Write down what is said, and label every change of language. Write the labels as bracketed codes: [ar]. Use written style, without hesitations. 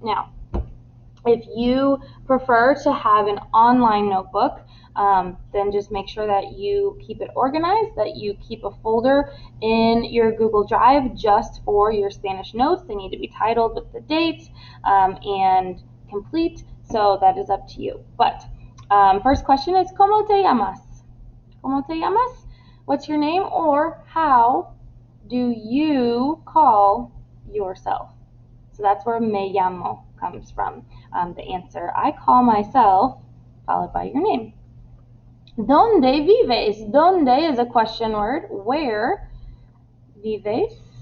[en] Now, if you prefer to have an online notebook, then just make sure that you keep it organized, that you keep a folder in your Google Drive just for your Spanish notes. They need to be titled with the dates and complete, So that is up to you. But first question is, [es] ¿Cómo te llamas? ¿Cómo te llamas? [en] What's your name, or how do you call yourself? So that's where [es] me llamo [en] comes from. The answer, I call myself, followed by your name. [es] ¿Dónde vives? [en] ¿Dónde is a question word. Where vives?